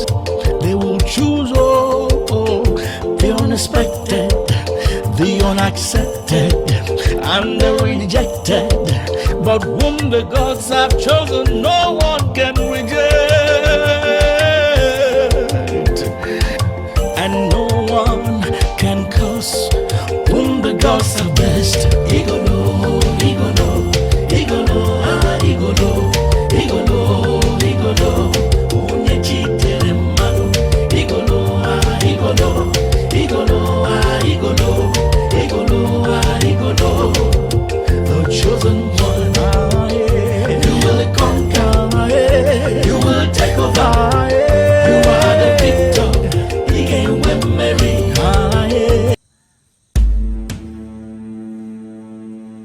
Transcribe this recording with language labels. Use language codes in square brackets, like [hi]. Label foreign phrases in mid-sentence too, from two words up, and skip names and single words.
[en] They will choose, the unexpected, the unaccepted, and the rejected. But whom the gods have chosen, no one can reject, and no one can curse whom the gods have blessed. [ig] Igolo, igolo, igolo, ah, igolo, igolo, igolo, unye chitere manu. Igolo, ah, igolo, igolo, ah, igolo, igolo, ah, igolo, [en] the chosen one. Ah, yeah. You will conquer, ah, yeah. You will take over, ah, yeah. You are the victor. He can win Mary, ah, yeah.